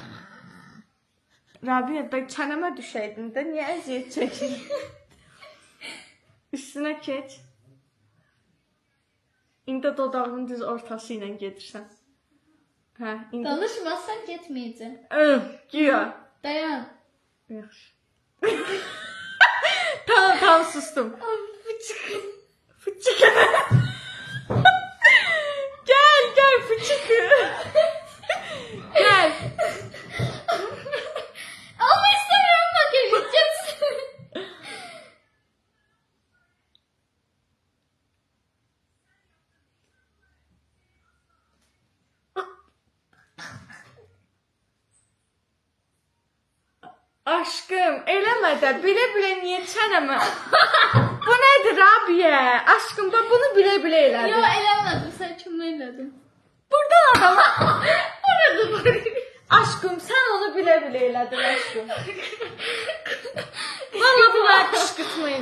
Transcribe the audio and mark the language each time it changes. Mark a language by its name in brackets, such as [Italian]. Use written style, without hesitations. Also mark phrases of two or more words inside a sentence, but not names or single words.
[Azerbaijani] Rabia, da çənəmə düşəydin də, niyə əziyyət çəkir? Üstünə keç. İndi dodağının düz ortası ilə gedirsən. Hə, indi. Danışmazsan getməyəcəm. Güya. Dayan. Yaxşı. [Turkish] Tamam, sustum. Fıçık. Gel fıçık. Gel. Ama istemiyorum makyaj edeceğiz. [Azerbaijani] Aşkım, eləmə də, bilə-bilə niyə çənəmə? Bu nədir, Rabia? Aşkım, da bunu bilə-bilə elədin. Yo, eləmədim, sən kimi elədim. Buradan adama. Orada. Aşkım, sən onu bilə-bilə elədin, aşkım. Valla bunlar qışqırtmayın.